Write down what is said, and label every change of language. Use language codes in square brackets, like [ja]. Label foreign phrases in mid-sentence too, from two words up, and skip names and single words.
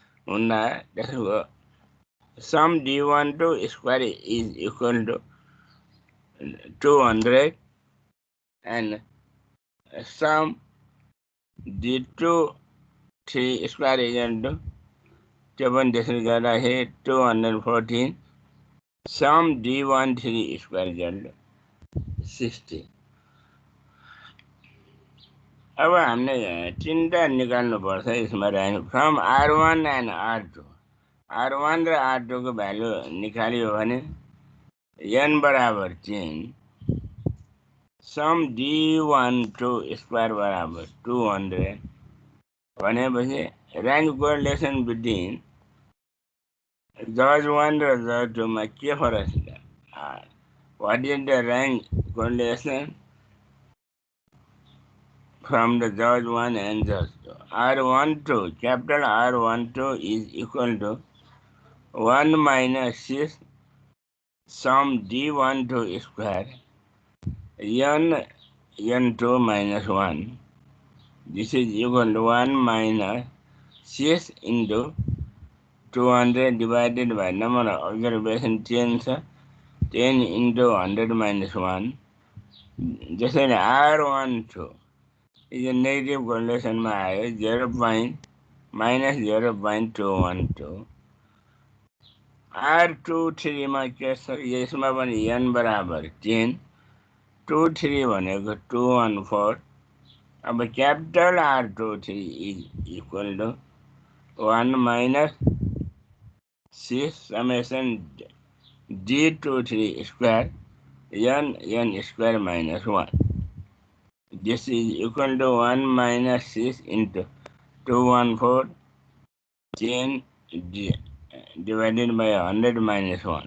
[en] Sum D12 square is equal to 200 and sum D23 square is equal to 7 decimal here 214. Sum D13 square is equal to 60. [ne] अब हमने तीनटा निकाल्नुपर्छ यसमा रहेको [en] from R1 and R2. [ne] R1 र R2 को भ्यालु निकाल्यो भने n बराबर 10, [en] sum D12 square [ne] बराबर 200 भनेपछि [en] range correlation between judge [ne] 1 र जज 2 मा के फरक छ? [en] what is the range correlation from the judge 1 and judge 2? R12, capital R12 is equal to 1 minus 6 sum D12 square n2 minus 1. This is equal to 1 minus 6 into 200 divided by number of observation 10, 10 into 100 minus 1. Just like R12 is a negative correlation में 0. minus 0.212. [ne] R23 में यसमा पनि n बराबर 10, 23 भनेको 214. [en] अब capital R23 is equal to 1 minus 6 summation D23 square n square minus 1. This is equal to 1 minus 6 into 214, 10 divided by 100 minus 1.